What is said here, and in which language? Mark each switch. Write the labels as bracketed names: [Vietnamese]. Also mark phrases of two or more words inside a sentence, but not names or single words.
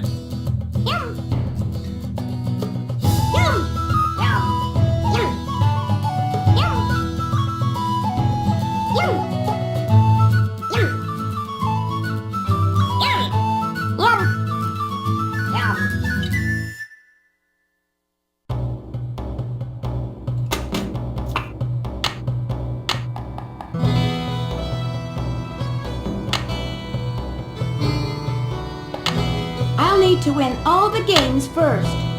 [English] Yum! Yum! Yum! Yum! Yum! Yum! Yum! Yum! Yum! Yum! I'll need to win all the games first.